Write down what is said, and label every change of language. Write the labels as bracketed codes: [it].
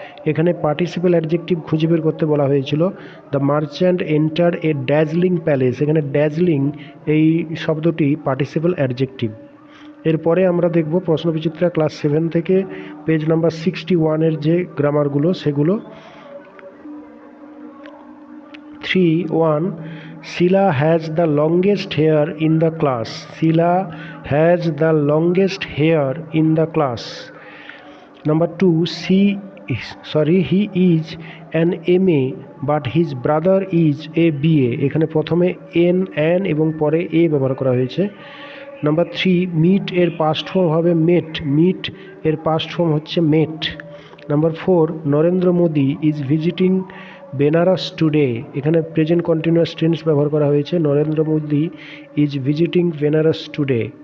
[bn] এখানে participle adjective খুঁজে বের করতে বলা হয়েছিল। [en] the merchant entered a dazzling palace, [bn] এখানে ড্যাজলিং এই শব্দটি পার্টিসিপেল অ্যাডজেক্টিভ। এরপরে আমরা দেখব প্রশ্নবিচিত্রা ক্লাস 7 থেকে পেজ নাম্বার 61-এর যে গ্রামারগুলো সেগুলো। [en] 3.1, Sheila has the longest hair in the class. Sheila has the longest hair in the class. Number 2, he is an MA but his brother is a BA. [bn] এখানে প্রথমে an এবং পরে a ব্যবহার করা হয়েছে। Number 3, meet এর past form হবে মেট, meet এর পাস্ট ফর্ম হচ্ছে মেট। [en] Number 4, Narendra Modi is visiting Benares today. [bn] এখানে প্রেজেন্ট কন্টিনিউয়াস টেন্স ব্যবহার করা হয়েছে, [en] Narendra Modi is visiting Benares today.